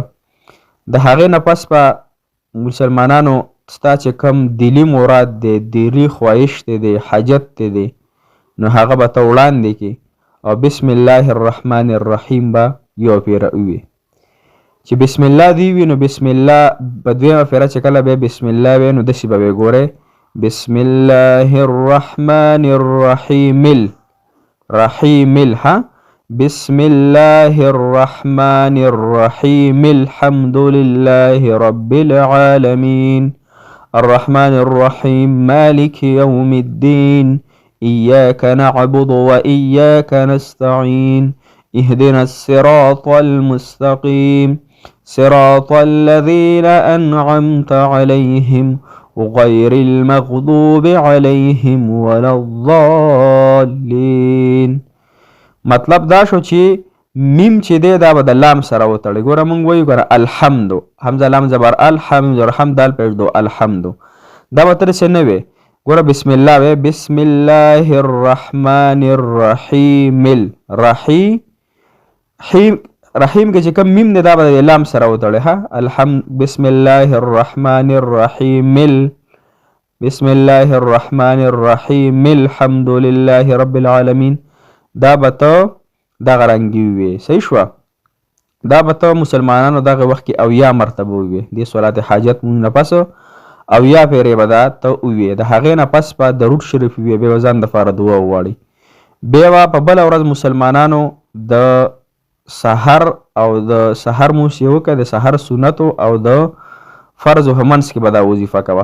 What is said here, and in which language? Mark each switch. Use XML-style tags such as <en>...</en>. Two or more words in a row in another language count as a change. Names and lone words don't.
<ps>د هغې نه پس په مسلمانانو ستا چې کم دلی مراد دی، دلی خواهش دی، حاجت دی، نو هغه به ته وړاندې کړې او</ps> <ar>بسم الله الرحمن الرحیم</ar> <ps>به یو پیره ووي. چې</ps> <ar>بسم الله</ar> <ps>دی وي نو</ps> <ar>بسم الله</ar> <ps>په دویمه پیره چې کله به</ps> <ar>بسم الله</ar> <ps>وي نو داسې به وی ګورئ</ps> <ar>بسم الله الرحمن الرحیم رحیم ها بسم الله الرحمن الرحیم الحمد لله رب العالمين الرحمن الرحيم مالك يوم الدين إياك نعبد وإياك نستعين اهدنا الصراط المستقيم صراط الذين أنعمت عليهم غير المغضوب عليهم ولا الضالين.</ar> <ps>مطلب دا شو چې میم چې دی دا به د لام سره وتړي. ګوره مونږ وایو ګوره الحمد، حمزه لام زبر الحمد، رحم دال پیش دو الحمد، دا به تر څه نه وي. ګوره</ps> <ar>بسم الله</ar> <ps>وی</ps> <ar>بسم الله الرحمن الرحیم الرحیم رحیم</ar> <ps>کې چې کوم میم دی دا به د لام سره وتړي.</ps> <ar>ها الحمد بسم الله الرحمن الرحیم بسم الله الرحمن الرحیم الحمد لله رب العالمین،</ar> <ps>دا به ته دغه رنګي وي. صحیح شوه. دا به ته مسلمانانو دغه وخت کې اویا مرتبه ووي. دې صلات حاجت مونږ نه پس اویا پیرې به دا ته ووي. د هغې نه پس په درود شریف ووي، بیا به ځان دپاره دعا وغواړي. بیا به په بله ورځ مسلمانانو د سحر او د سحر مونځ یې وکړه، د سحر سنتو او د فرضو په منځ کې به دا وظیفه کوه.</ps>